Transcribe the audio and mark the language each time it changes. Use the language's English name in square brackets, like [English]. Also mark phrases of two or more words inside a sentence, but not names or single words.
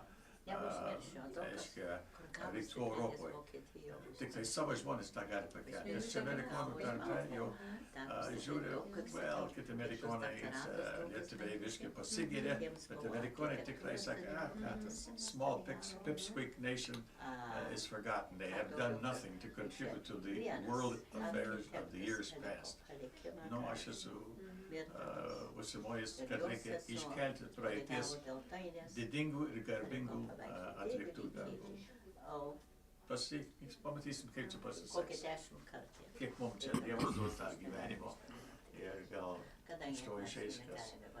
[Lithuanian] Reiškia, rytų Europoje. Tik tai savo žmonės tą gali pakelti. Nes čia amerikonų tarpe jau žiūriu, kiti amerikonai, lietuviai viškai pasigirė, bet amerikonai tikrai sakė, tas [English] small pipsqueak nation is forgotten. They have done nothing to contribute to the world affairs of the years past. [Lithuanian] Nu, aš esu užsimojęs, kad reikia iškelti praeities didingų ir garbingų atliktų darbų. Pamatysim, kaip čia pasiseks. Kiek mums čia Dievas duos tą gyvenimo ir gal iš to išeis kas.